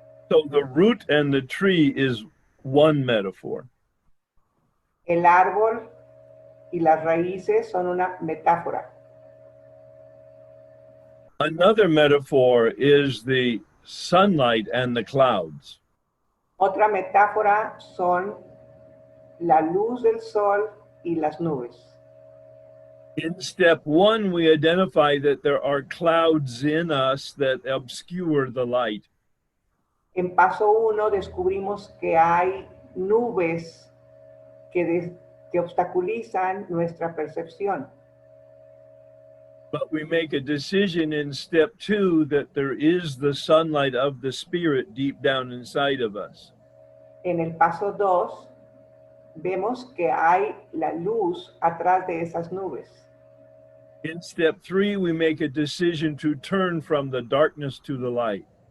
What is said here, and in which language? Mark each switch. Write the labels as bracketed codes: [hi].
[en] So the root and the tree is one metaphor. [es] El árbol y las raíces son una metáfora. [en] Another metaphor is the sunlight and the clouds. [es] Otra metáfora son la luz del sol y las nubes. [en] In step 1, we identify that there are clouds in us that obscure the light. [es] En paso 1 descubrimos que hay nubes que obstaculizan nuestra percepción. [en] But we make a decision in step 2 that there is the sunlight of the Spirit deep down inside of us. [es] En el paso 2 vemos que hay la luz atrás de esas nubes. [en] In step 3, we make a decision to turn from the darkness to the light.